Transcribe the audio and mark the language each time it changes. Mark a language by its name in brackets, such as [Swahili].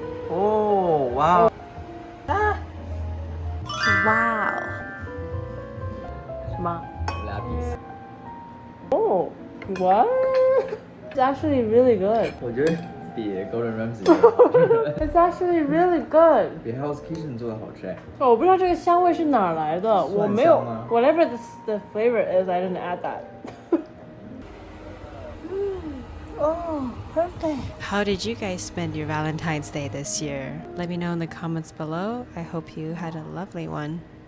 [English] Oh, wow. Ah. Wow. [Chinese] 什么? [English] Lapis. Oh, what? It's actually really good. [Chinese] 我觉得比 Gordon Ramsay [English] It's actually really good. [Chinese] 比 Hell's Kitchen 做的好吃哎。我不知道这个香味是哪来的，我没有。 [English] Whatever the flavor is, I didn't add that. Oh, perfect. How did you guys spend your Valentine's Day this year? Let me know in the comments below. I hope you had a lovely one.